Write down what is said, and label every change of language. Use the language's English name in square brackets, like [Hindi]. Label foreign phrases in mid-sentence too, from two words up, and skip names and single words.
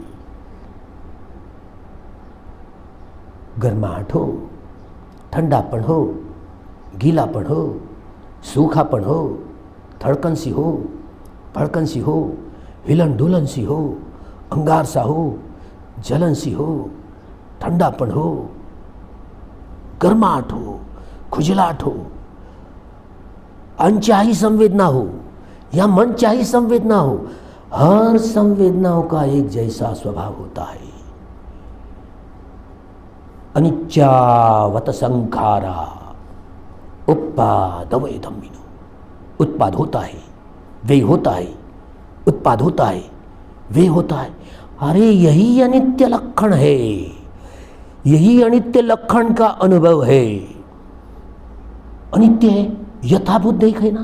[Hindi] गर्माहट हो, ठंडापन हो, गीलापन हो, सूखापन हो, धड़कन सी हो, भड़कन सी हो, हिलन डुलन सी हो, अंगार सा हो, जलन सी हो, ठंडापन हो, गर्माहट हो, खुजलाहट हो, अनचाही संवेदना हो या मनचाही संवेदना हो, हर संवेदनाओं का एक जैसा स्वभाव होता है। [Pali] अनिच्चावत संखारा उत्पादवै धम्मिनो। [Hindi] उत्पाद होता है, वे होता है, उत्पाद होता है, वे होता है। अरे यही अनित्य लक्षण है, यही अनित्य लक्षण का अनुभव है। अनित्य है, यथाभूत देखे ना।